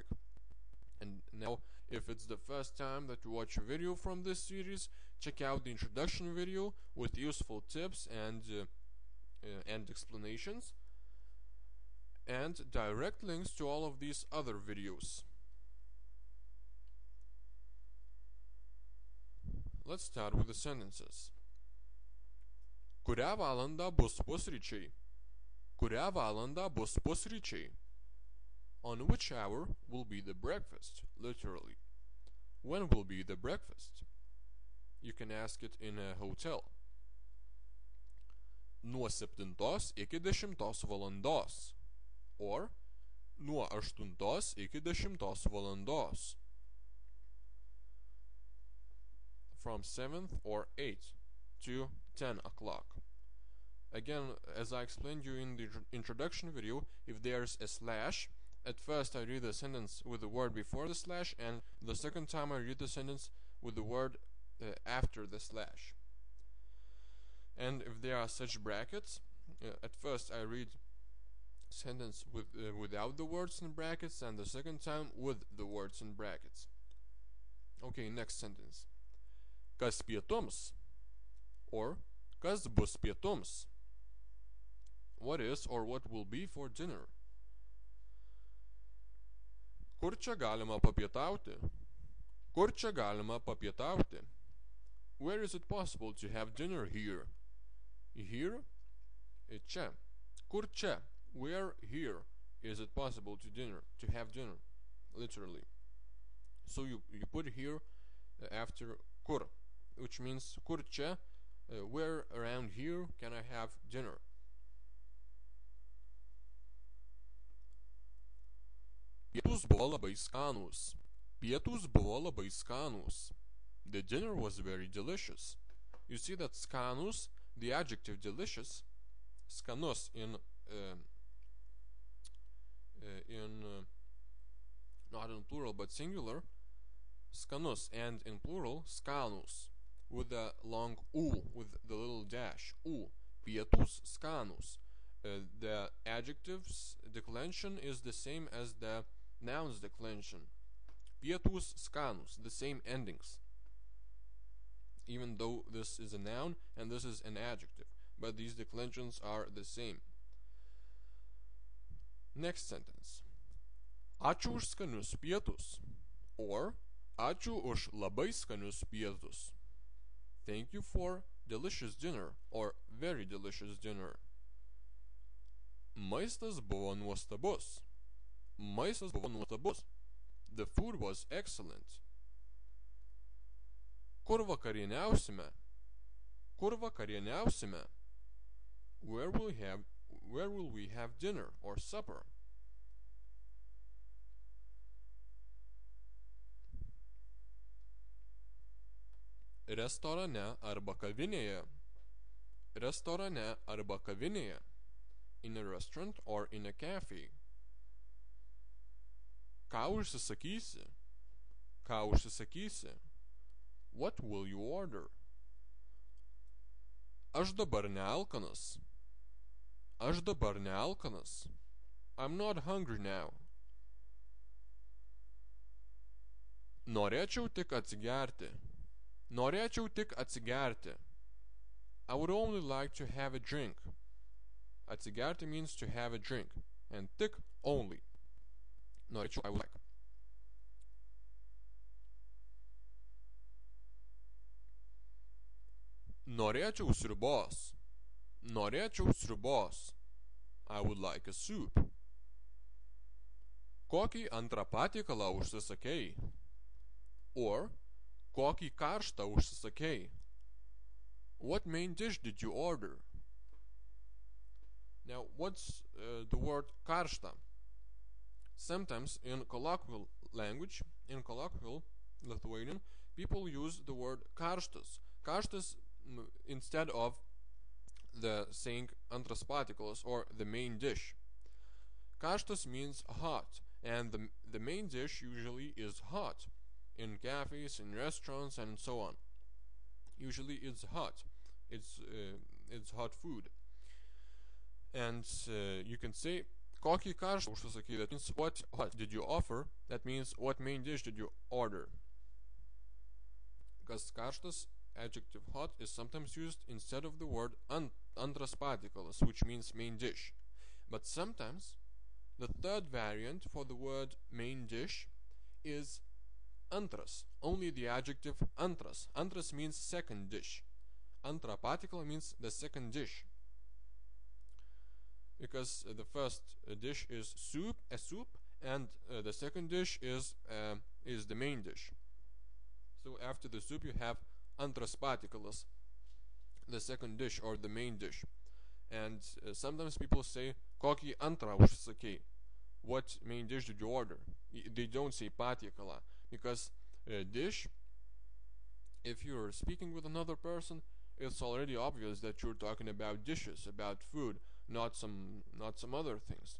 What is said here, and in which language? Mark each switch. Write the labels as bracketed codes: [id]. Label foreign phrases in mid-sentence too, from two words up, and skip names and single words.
[en] And now, if it's the first time that you watch a video from this series, check out the introduction video with useful tips and explanations, and direct links to all of these other videos. Let's start with the sentences. [lt] Kurią valandą bus pusryčiai? Kurią valandą bus pusryčiai? [en] On which hour will be the breakfast, literally. When will be the breakfast? You can ask it in a hotel. [lt] Nuo 7 iki 10 valandos. Or, nuo 8 iki 10 valandos. [en] From 7th or 8 to 10 o'clock. Again, as I explained you in the introduction video, if there's a slash, at first I read the sentence with the word before the slash, and the second time I read the sentence with the word after the slash. And if there are such brackets, at first I read sentence without the words in brackets, and the second time with the words in brackets. Okay, next sentence. [lt] Kas pietums? Or kas bus pietums? [en] What is or what will be for dinner? [lt] Kur čia galima papietauti? Kur čia galima papietauti? [en] Where is it possible to have dinner here? Here? [lt] Čia. Kur čia? [en] Where here is it possible to have dinner? Literally. So you put here after kur, which means [lt] kur čia, [en] where around here can I have dinner? [lt] Pietūs buvo labai skanūs. Pietūs buvo labai skanūs. [en] The dinner was very delicious. You see that skanūs, the adjective delicious, skanus not in plural but singular, skanus, and in plural skanūs, with the long u, with the little dash, u. [lt] Pietūs skanūs. [en] The adjective's declension is the same as the noun's declension. [lt] Pietūs skanūs, [en] the same endings. Even though this is a noun and this is an adjective, but these declensions are the same. Next sentence. [lt] Ačiū už skanius pietus. Or, ačiū už labai skanius pietus. [en] Thank you for delicious dinner, or very delicious dinner. [lt] Maistas buvo nuostabus. Maistas buvo nuostabus. [en] The food was excellent. [lt] Kur vakarieniausime? Kur vakarieniausime? [en] Where will we have dinner or supper? [lt] Restorane arba kavinėje. Restorane arba kavinėje. [en] In a restaurant or in a cafe. [lt] Ką užsisakysi? Ką užsisakysi? [en] What will you order? [lt] Aš dabar nealkanas. Aš dabar nealkanas. [en] I'm not hungry now. [lt] Norėčiau tik atsigerti. Norėčiau tik atsigerti. [en] I would only like to have a drink. Atsigerti means to have a drink, and tik only. Norėčiau, I would like. [lt] Norėčiau sriubos. Norėčiau sriubos. [en] I would like a soup. [lt] Kokį antrą patiekalą užsisakei? Or, kokį karštą užsisakei? [en] What main dish did you order? Now, what's the word karšta? Sometimes in colloquial language, in colloquial Lithuanian, people use the word karštas. Karštas instead of the saying [lt] antras patiekalas [en] or the main dish. Karštas means hot, and the main dish usually is hot. In cafes, in restaurants, and so on. Usually it's hot. It's hot food. And you can say [lt] kokį karštą užsisakyti. [en] That means what hot did you offer? That means what main dish did you order? Because karštas, adjective hot, is sometimes used instead of the word [lt] antras patiekalas, [en] which means main dish. But sometimes the third variant for the word main dish is antras, only the adjective antras. Antras means second dish. [lt] Antra patiekala [en] means the second dish. Because the first dish is a soup, and the second dish is the main dish. So after the soup you have [lt] antras patiekalas, [en] the second dish or the main dish. And sometimes people say [lt] kokį antrą užsisakei. [en] What main dish did you order? They don't say patiekala, because dish, if you're speaking with another person, it's already obvious that you're talking about dishes, about food, not some other things.